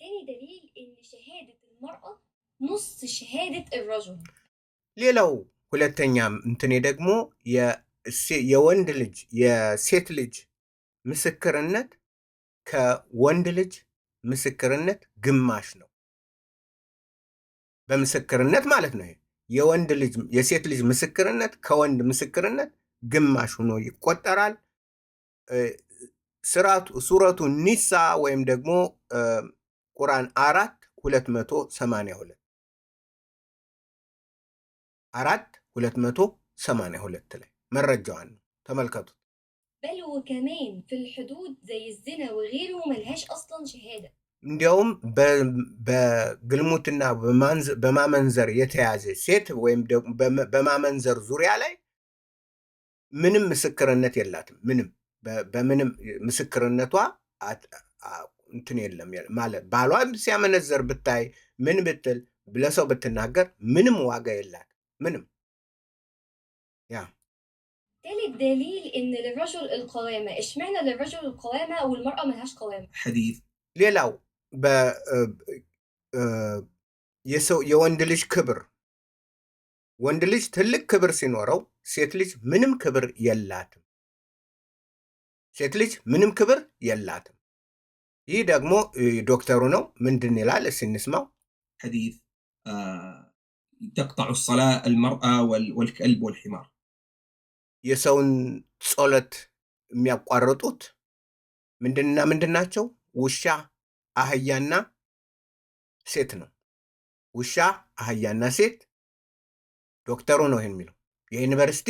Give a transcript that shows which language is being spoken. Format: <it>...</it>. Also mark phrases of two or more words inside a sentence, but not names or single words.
<am>ሌላው ሁለተኛ እንትኔ ደግሞ የወንድ ልጅ የሴት ልጅ ምስክርነት ከወንድ ልጅ ምስክርነት ግማሽ ነው። በምስክርነት ማለት ነው። የወንድ ልጅ የሴት ልጅ ምስክርነት ከወንድ ምስክርነት ግማሽ ሆኖ ይቆጠራል።</am> <ar>سورة النساء</ar> <am>ወይም ደግሞ ቁርአን 4:282 4:282 ላይ መረጃዋን ነው ተመልከቱት። بل</am> <ar>وكمان في الحدود زي الزنا وغيره ملهاش اصلا شهاده</ar> <am>እንዲያውም በግልሙትና በማመንዘር የተያዘ ሴት ወይም በማመንዘር ዙሪያ ላይ ምንም ምስክርነት የላትም። በምንም ምስክርነቷ እንትን የለም ማለት ባሏ ሲያመነዘር ብታይ ምን ብትል ለሰው ብትናገር ምንም ዋጋ የላት ምንም። ያ</am> <ar>ثالث دليل ان للرجل القوامه. اشمعنى للرجل القوامه والمراه ملهاش قوامه؟</ar> <am>حديث ሌላው የወንድ ልጅ ክብር ወንድ ልጅ ትልቅ ክብር ሲኖረው ሴት ልጅ ምንም ክብር የላትም። ሴት ልጅ ምንም ክብር የላትም። ይህ ደግሞ ዶክተሩ ነው። ምንድን ይላል እስኪ እንስማው።</am> <ar>حديث تقطع الصلاة المرأة والكلب والحمار</ar> <am>የሰውን ጸሎት የሚያቋርጡት ምንድን ናቸው? ውሻ፣ አህያና ሴት ነው። ውሻ፣ አህያና ሴት። ዶክተሩ ነው ይሄን የሚለው። የዩኒቨርሲቲ</am>